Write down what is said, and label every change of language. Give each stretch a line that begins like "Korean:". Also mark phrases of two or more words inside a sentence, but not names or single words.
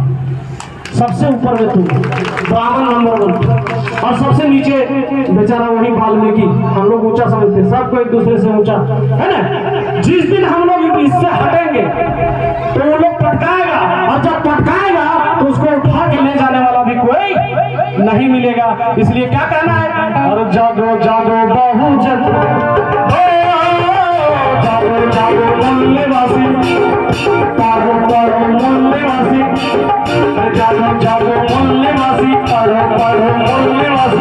Hindi: सबसे ऊपर में तुम ब्राह्मण नंबर 1 और सबसे नीचे बेचारा वही वाल्मीकि। हम लोग ऊंचा समझते, सबको एक दूसरे से ऊंचा है ना। जिस दिन हम लोग इससे हटेंगे तो वो लोग पटकाएगा, और जब पटकाएगा तो उसको उठा के ले जाने वाला भी कोई नहीं मिलेगा। इसलिए क्या कहना है? और जागो जागो बहुजन, जागो जागो मूल्यवासी, पागो पागो मूल्यवासी, जागो जागो मूल्यवासी, पढ़ो पढ़ो मूल्यवासी।